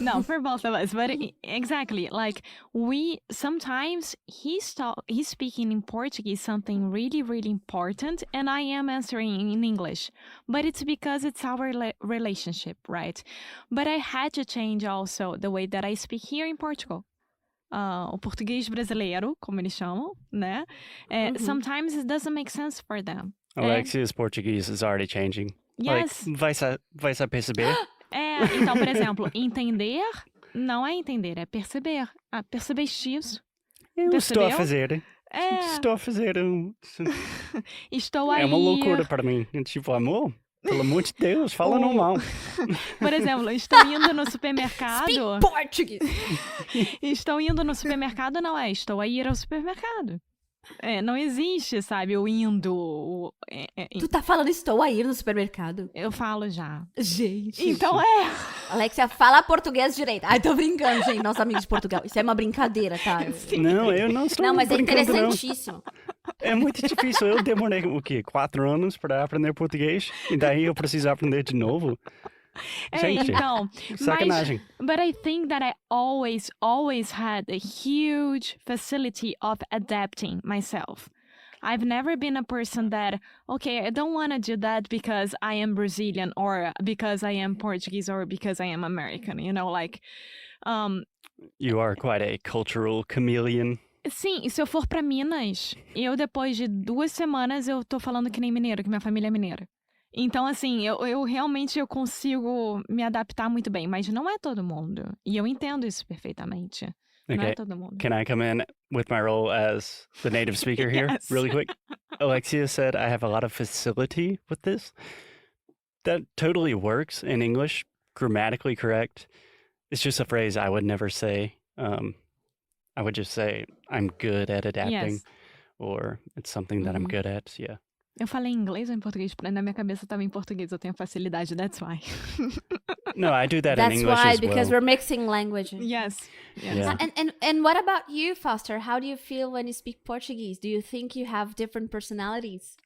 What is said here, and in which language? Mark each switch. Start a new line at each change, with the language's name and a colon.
English: no, for both of us, but exactly, like we sometimes he's speaking in Portuguese something really, really important, and I am answering in English, but it's because it's our relationship, right? But I had to change also the way that I speak here in Portugal.
Portuguese: O português brasileiro, como eles chamam, né?
English: Sometimes it doesn't make sense for them. Alexia's Portuguese is already changing. Yes.
Portuguese: Like, vai se perceber? Então, por exemplo, entender não é entender, é perceber. Ah, percebeste isso? Eu Percebeu? estou a fazer Estou aí. É uma loucura para mim. Tipo, amor, pelo amor de Deus, fala normal. Por exemplo, estou indo no supermercado.
English: Speak Portuguese!
Portuguese: Estou indo no supermercado, não é? Estou a ir ao supermercado. Não existe, sabe, o indo. Tu tá falando estou a ir no supermercado? Eu falo já. Gente. Então Alexia, fala português direito. Ai, tô brincando, gente, nossos amigos de Portugal. Isso é uma brincadeira, tá? Não, eu não estou Não, mas é brincando, interessantíssimo. Não. É muito difícil. Eu demorei, 4 anos para aprender português. E daí eu preciso aprender de novo. Gente, então, sacanagem.
English: But I think that I always had a huge facility of adapting myself. I've never been a person that, okay, I don't want to do that because I am Brazilian or because I am Portuguese or because I am American, you know, like... You are quite a cultural chameleon.
Portuguese: Sim, e se eu for pra Minas, eu depois de 2 semanas eu tô falando que nem mineiro, que minha família é mineira. Então, assim, eu realmente consigo me adaptar muito bem, mas não é todo mundo. E eu entendo isso perfeitamente.
English: Okay.
Portuguese: Não é todo mundo.
English: Can I come in with my role as the native speaker here Yes. really quick? Alexia said I have a lot of facility with this. That totally works in English, grammatically correct. It's just a phrase I would never say. I would just say I'm good at adapting, Yes. or it's something that I'm good at. Yeah.
Portuguese: Eu falei em inglês ou em português? Na minha cabeça estava em português, eu tenho facilidade,
English: that's why. No, I do that in That's English why, as well. because we're mixing languages. Yes. Yeah. And what about you, Foster? How do you feel when you speak Portuguese? Do you think you have different personalities?